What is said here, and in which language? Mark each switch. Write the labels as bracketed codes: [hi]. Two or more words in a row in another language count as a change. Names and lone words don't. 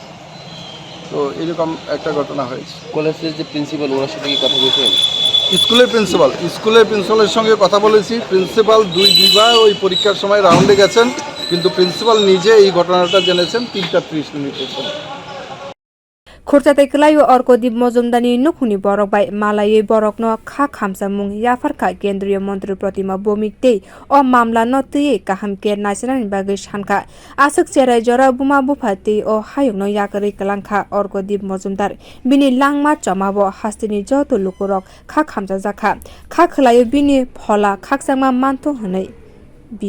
[bn] তো এরকম একটা ঘটনা হয়েছে। কলেজের যে প্রিন্সিপাল ওনার সাথে কি কথা বলেছেন? স্কুলের প্রিন্সিপালের সঙ্গে কথা বলেছি। প্রিন্সিপাল দুইবার ওই পরীক্ষার সময় রাউন্ডে গেছেন, কিন্তু প্রিন্সিপাল নিজে এই ঘটনাটা জেনেছেন 3:30 মিনিটের সময়। [trp] Khurchatai kelayo Orkodip Mojumdarni nukhungni borok bai malai borokno kha khamsamung yafarkha [hi] kendriya mantri [trp] Pratima Bhowmik tei o mamla no tei kaham ke nasinani bagwi sankha asuk cherai jora buma bufa tei o hayungno yakarwi klangkha Orkodip Mojumdar bini langma chamabo hastini joto lukurok kha khamjajakha kha khelayo bini phola khaksangma manto hwnwi.